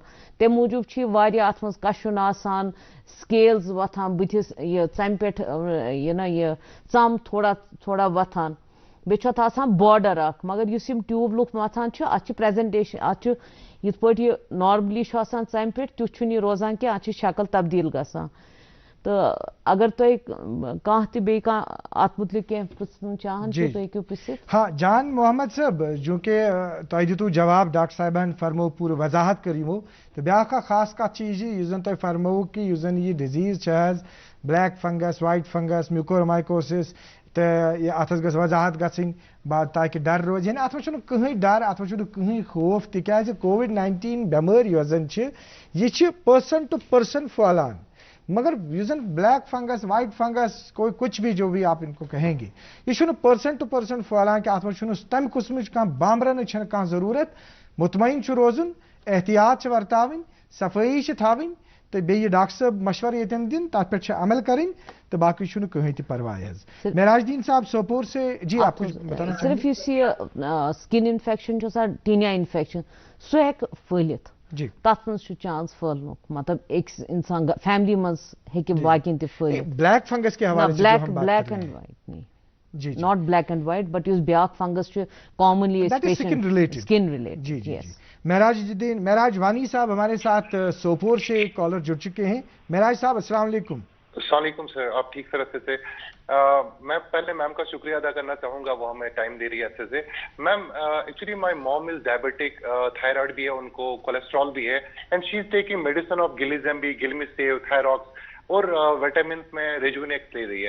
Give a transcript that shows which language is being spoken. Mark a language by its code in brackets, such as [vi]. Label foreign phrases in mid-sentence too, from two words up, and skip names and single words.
[ks] تمہِ موٗجوٗب چھُ یہِ واریاہ اتھ منٛز کشُن آسان سکیلز وۄتھان بٕتھِس یہِ ژَمہِ پٮ۪ٹھ یہِ ژم تھوڑا تھوڑا وۄتھان. بیٚیہِ چھُ اتھ آسان باڈر اکھ مگر یُس یِم ٹیوٗب لُکھ متھان چھِ اتھ چھِ پریزنٹیشن اتھ چھُ یِتھ پٲٹھۍ یہِ نارملی چھُ آسان ژَمہِ پٮ۪ٹھ تیُتھ چھُنہٕ یہِ روزان کینٛہہ اتھ چھِ شکل تبدیٖل گژھان. تو اگر تو ایک کہاں تھی بے کا ات متعلق پرژھن چاہن تو تُہۍ ہیٚکِو پرژھِتھ. ہاں جان محمد صاحب جو کہ تۄہہِ دِتوٗ جواب ڈاکٹر صاحبن فرمو پوٗرٕ وضاحت کٔر یِمو تہٕ بیٛاکھ اکھ خاص کتھ چھِ یہِ یُس زن تۄہہِ فرمووُ کہِ یُس زن یہِ ڈِزیٖز چھِ حظ [en] black fungus white fungus mucormycosis [ks] تہٕ یہِ اتھ گٔژھ وضاحت گژھٕنۍ تاکہِ ڈر روزِ یعنی اتھ منٛز چھُنہٕ کٕہٕنۍ ڈر اتھ منٛز چھُنہٕ کٕہٕنۍ خوف تِکیازِ کووِڈ-19 بٮ۪مٲرۍ یۄس زن چھِ یہِ چھِ [en] person to person [ks] پھٔہلان مگر یُس زن [en] black fungus white fungus [ur] کچھ بھی جو بھی آپ ان کو کہیں گے [ks] یہ چھُنہٕ [en] person to person [ks] پھٔہلان کہِ اتھ منٛز چھُنہٕ تمہِ قٕسمٕچ کانٛہہ بامبرنٕچ چھنہٕ کانٛہہ ضروٗرت مطمعین چھُ روزُن احتیاط چھِ ورتاوٕنۍ صفٲیی چھِ تھاوٕنۍ تہٕ بیٚیہِ ڈاکٹر صٲب مشورٕ ییٚتٮ۪ن دِن تتھ پٮ۪ٹھ چھِ عمل کَرٕنۍ تہٕ باقٕے چھُنہٕ کٕہٕنۍ تہِ پرواے حظ. [ur] معراج الدین صاحب سوپور سے جی آپ کچھ بتانا چاہیں [ks] صرف یُس یہِ [en] skin infection [ks] چھُ آسان [en] tinea infection [ks] سُہ ہیٚکہِ پھٔہلِتھ جی تتھ منٛز چھُ چانس پھٔہلنُک مطلب أکِس انسان فیملی منٛز ہیٚکہِ باقین تہِ پھٔہلِتھ. [en] black fungus [ur] کے حوالے سے [en] black and white [ur] نہیں جی [en] not black and white but [ks] یُس بیاکھ فنگس چھُ [en] کامنلی skin related. [ur] جی جی معراج وانی صاحب ہمارے ساتھ سوپور سے کالر جڑ چکے ہیں. معراج صاحب السلام علیکم. السلام علیکم سر, آپ ٹھیک طرح سے. میں پہلے میم کا شکریہ ادا کرنا چاہوں گا, وہ ہمیں ٹائم دے رہی ہے اچھے سے. [en] ma'am actually my mom is diabetic, thyroid [ur] بھی ہے ان کو, [en] کولیسٹرول بھی ہے, and she is taking medicine of glizm بھی, گلمیسیو, [ur] تھائراکس اور وٹامنس میں ریجونیکس لے رہی ہے.